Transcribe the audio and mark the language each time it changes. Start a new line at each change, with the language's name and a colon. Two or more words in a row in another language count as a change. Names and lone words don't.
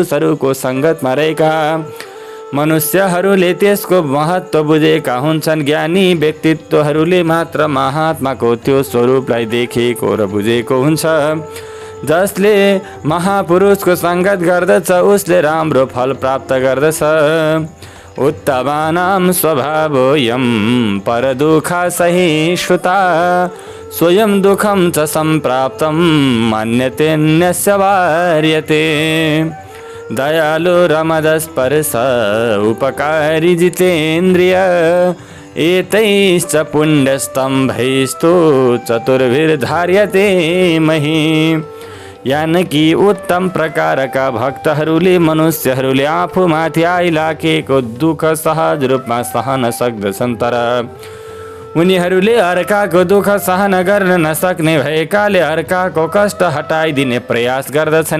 Nepali: महात्मा पुरुषहरूको सङ्गतमा रहेका मनुष्यहरूले त्यसको महत्त्व बुझेका हुन्छन्। ज्ञानी व्यक्तित्वहरूले मात्र महात्माको त्यो स्वरूपलाई देखेको र बुझेको हुन्छ। जसले महापुरुषको सङ्गत गर्दछ उसले राम्रो फल प्राप्त गर्दछ।
Sanskrit: उत्तमानां स्वभावोऽयं परदुःखा सहिष्णुता स्वयं दुःखं च सम्प्राप्तं मन्यतेऽन्यस्य वार्यते। दयालु रमदस्पर्श उपकारी जितेन्द्रिय एतैश्च पुण्यस्तम्भैस्तु चतुर्भिर्धार्यते मही।
Nepali: यानि कि उत्तम प्रकारका भक्तहरूले मनुष्यहरूले आफूमाथि आइलागेको दुःख सहज रूपमा सहन सक्दछन्, तर उनीहरूले अर्काको दुःख सहन गर्न नसक्ने भएकाले अर्काको कष्ट हटाइदिने प्रयास गर्दछन्।